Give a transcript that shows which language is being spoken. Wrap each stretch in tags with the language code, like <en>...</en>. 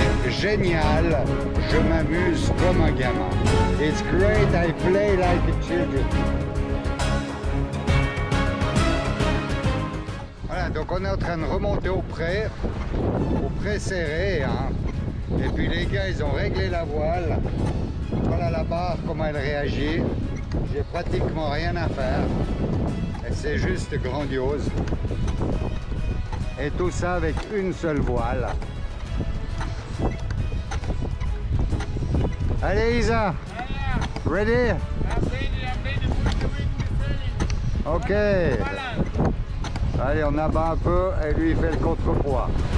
<fr>génial, je m'amuse comme un gamin.</fr> <en>It's great, I play like a children.</en> <fr>Voilà, donc on est en train de remonter au pré serré, hein. Et puis les gars, ils ont réglé la voile. Voilà la barre, comment elle réagit. J'ai pratiquement rien à faire. Et c'est juste grandiose. Et tout ça avec une seule voile. Allez Isa,</fr> <en>ready? I'm ready to put the wind in the sailing. Ok.</en> <fr>Voilà. Allez, on abat un peu et lui il fait le contrepoids.</fr>